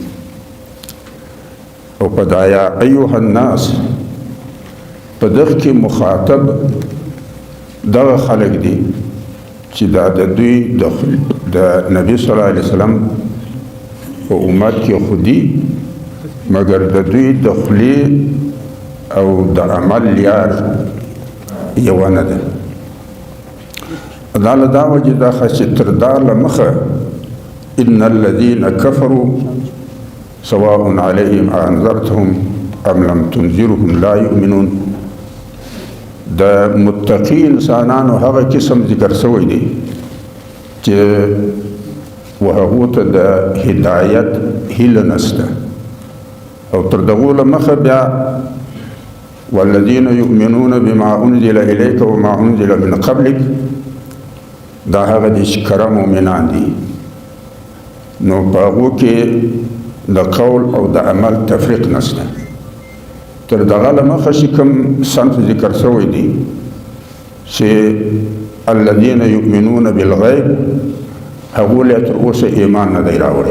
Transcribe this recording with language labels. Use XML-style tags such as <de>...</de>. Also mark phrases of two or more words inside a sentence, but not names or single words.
<ps>او په دایا</ps> <ar>ایها الناس</ar> <ps>په دغه کې مخاطب دغه خلک دي چې دا د دوی د نبی</ps> <ar>صلی الله علیه وسلم</ar> <ps>په امت کې خودي مگر د دوی د خولې او د عمل لیار یو نه ده. دا له دا وجې دا ښه چې تر دا له مخه</ps> <ar>ان الذين كفروا سواء عليهم أنذرتهم ام لم تنذرهم لا يؤمنون.</ar> <ps>د متقی انسانانو هغه قسم ذکر شوی دی چې وهغو ته د هدایت هیله نشته. او تر دغو له مخه بیا</ps> <ar>والذین یؤمنون بما انزل الیک وما انزل من قبلک</ar> <ps>دا هغه دي چې کره مؤمنان دي. نو په هغو کې د قول او د عمل تفریق نشته. تر دغه له مخه چې کوم صنف ذکر شوی دی چې</ps> <ar>الذین یؤمنون بالغیب</ar> <ps>هغو له تر اوسه ایمان نه دی راوړی.</ps>